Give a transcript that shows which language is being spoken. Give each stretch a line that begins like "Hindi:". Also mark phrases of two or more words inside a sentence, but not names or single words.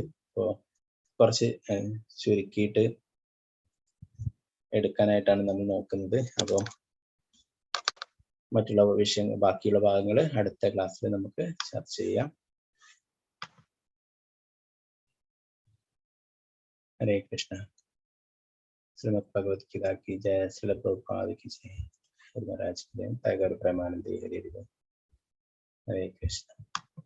Malayalam: അപ്പോൾ കുറച്ച് ചുരുക്കിയിട്ട് എടുക്കാനായിട്ടാണ് നമ്മൾ നോക്കുന്നത്. അപ്പോൾ മറ്റുള്ള വിഷയങ്ങൾ ബാക്കിയുള്ള ഭാഗങ്ങൾ അടുത്ത ക്ലാസ്സിൽ നമുക്ക് ചർച്ച ചെയ്യാം. ഹരേ കൃഷ്ണ.
Hindi: ശ്രീമദ് ഭഗവത്ഗീത की जय, श्रील प्रभुपाद की जय, महाराज की जय, टाइगर प्रेमानंद हरे हरे। हरे कृष्ण।